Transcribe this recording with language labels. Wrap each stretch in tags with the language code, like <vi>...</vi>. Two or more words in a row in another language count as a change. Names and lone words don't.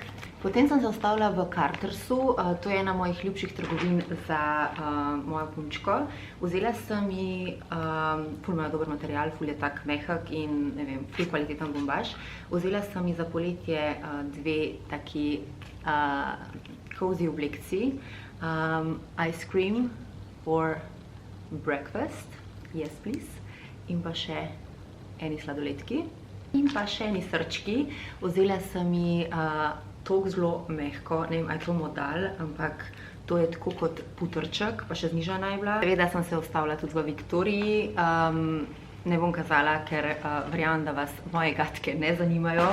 <sl>Potem sem se ustavila v Cartersu, to je ena mojih ljubših trgovin za mojo punčko. Vzela sem ji, ful imajo dober material, ful je tak mehak in ne vem, ful kvaliteten bombaž. Vzela sem ji za poletje dve taki cozy oblekci.</sl> <en>Ice cream for breakfast, yes please,</en> <sl>in pa še eni sladoledki. In pa še eni srčki. Vzela sem ji tako zelo mehko, ne vem, ali je to modal, ampak to je tako kot putrček, pa še znižana je bila. Seveda sem se ustavila tudi v Viktoriji, ne bom kazala, ker verjamem, da vas moje gatke ne zanimajo.</sl>